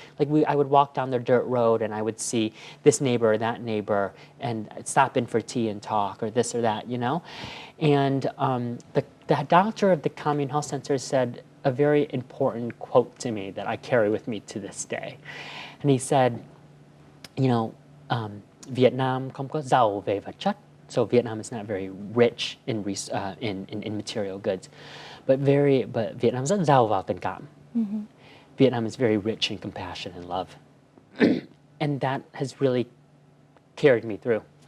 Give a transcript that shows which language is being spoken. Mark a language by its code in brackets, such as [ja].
[en] Like I would walk down the dirt road and I would see this neighbor or that neighbor and I'd stop in for tea and talk or this or that, you know? And the doctor of the commune health center said a very important quote to me that I carry with me to this day. And he said, you know, Vietnam [vi] không có giàu về vật chất, [en] so Vietnam is not very rich in material goods, but Vietnam [vi] rất giàu vào tình cảm. [en] Vietnam is very rich in compassion and love. And that has really carried me through.